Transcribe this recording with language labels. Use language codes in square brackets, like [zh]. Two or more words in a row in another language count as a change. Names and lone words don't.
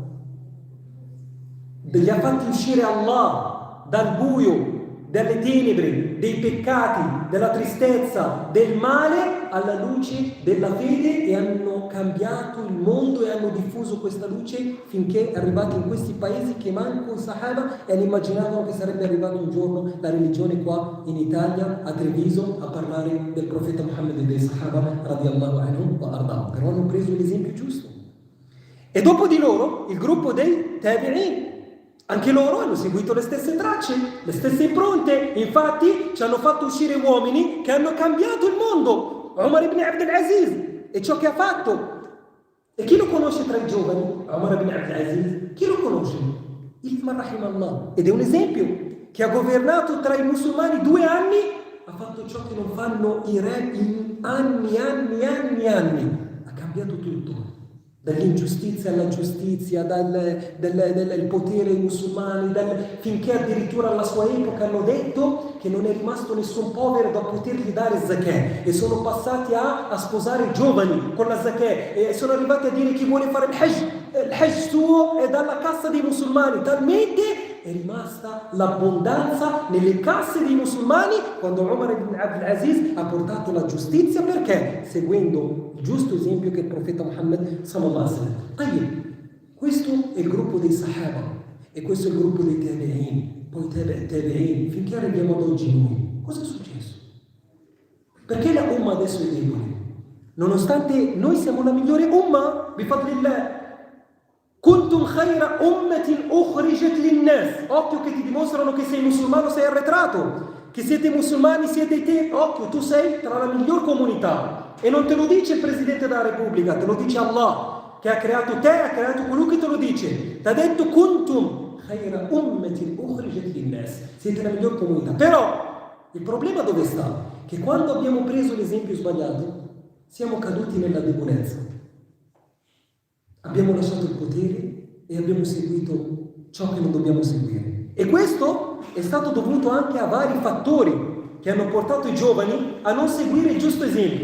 [it] Li ha fatti uscire Allah dal buio, dalle tenebre, dei peccati, della tristezza, del male, alla luce della fede, e hanno cambiato il mondo e hanno diffuso questa luce finché arrivati in questi paesi che manco i Sahaba e immaginavano che sarebbe arrivato un giorno la religione qua in Italia, a Treviso, a parlare del profeta Muhammad e dei Sahaba [ar] رضي الله عنهم وأرضاهم. [it] Però hanno preso l'esempio giusto. E dopo di loro il gruppo dei Tabi'in, anche loro hanno seguito le stesse tracce, le stesse impronte. Infatti ci hanno fatto uscire uomini che hanno cambiato il mondo. Umar ibn Abd al-Aziz e ciò che ha fatto. E chi lo conosce tra i giovani? Umar ibn Abd al-Aziz. Chi lo conosce? Ilman rahimallah. Ed è un esempio che ha governato tra i musulmani 2 anni, ha fatto ciò che non fanno i re in anni. Ha cambiato tutto. Dall'ingiustizia alla giustizia, dal potere ai musulmani, finché addirittura alla sua epoca hanno detto che non è rimasto nessun povero da potergli dare zakè, e sono passati a sposare i giovani con la zakè, e sono arrivati a dire: chi vuole fare il hajj suo è dalla cassa dei musulmani. Talmente è rimasta l'abbondanza nelle casse dei musulmani quando Umar ibn Abd al-Aziz ha portato la giustizia. Perché? Seguendo il giusto esempio che il profeta Muhammad [ar] صلى الله عليه وسلم. [it] Questo è il gruppo dei Sahaba e questo è il gruppo dei Tabi'in, poi Tabi'in, finché arriviamo ad oggi noi. Cosa è successo? Perché la Umma adesso è debole? Nonostante noi siamo la migliore Umma, bifadlillah. [ar] كنتم خير أمة أخرجت للناس. [it] Occhio che ti dimostrano che sei musulmano, sei arretrato. Che siete musulmani, siete te. Occhio, tu sei tra la miglior comunità. E non te lo dice il Presidente della Repubblica, te lo dice Allah, che ha creato te, ha creato colui che te lo dice. Ti ha detto [ar] كنتم خير أمة أخرجت للناس. [it] Siete la miglior comunità. Però il problema dove sta? Che quando abbiamo preso l'esempio sbagliato, siamo caduti nella debolezza. Abbiamo lasciato il potere e abbiamo seguito ciò che non dobbiamo seguire. E questo è stato dovuto anche a vari fattori che hanno portato i giovani a non seguire il giusto esempio.